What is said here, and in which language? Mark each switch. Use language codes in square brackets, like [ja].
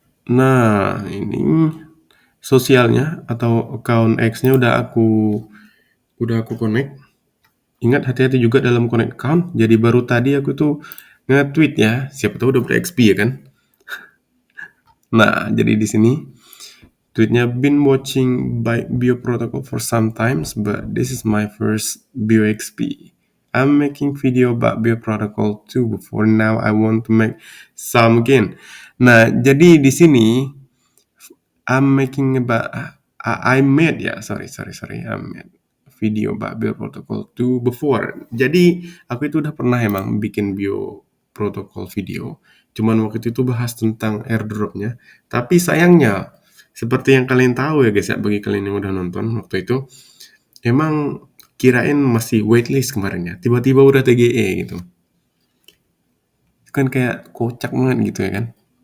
[id] Nah, ini sosialnya atau account X-nya udah aku connect. Ingat, hati-hati juga dalam connect account. Jadi baru tadi aku tuh nge-tweet ya, siapa tahu udah ber-XP ya kan. Nah, jadi di sini tweetnya, [en] been watching by Bio Protocol for some times, but this is my first Bio XP. I'm making video about Bio Protocol too. Before now, I want to make some again. [id] Nah, jadi di sini [en] I'm making about I made ya, I made video about Bio Protocol 2 before. [id] Jadi aku itu udah pernah emang bikin Bio Protocol video. Cuman waktu itu bahas tentang airdropnya. Tapi sayangnya, seperti yang kalian tahu ya guys ya, bagi kalian yang udah nonton waktu itu, emang kirain masih waitlist kemarin ya. Tiba-tiba udah TGE gitu. Itu kan kayak kocak banget gitu ya kan.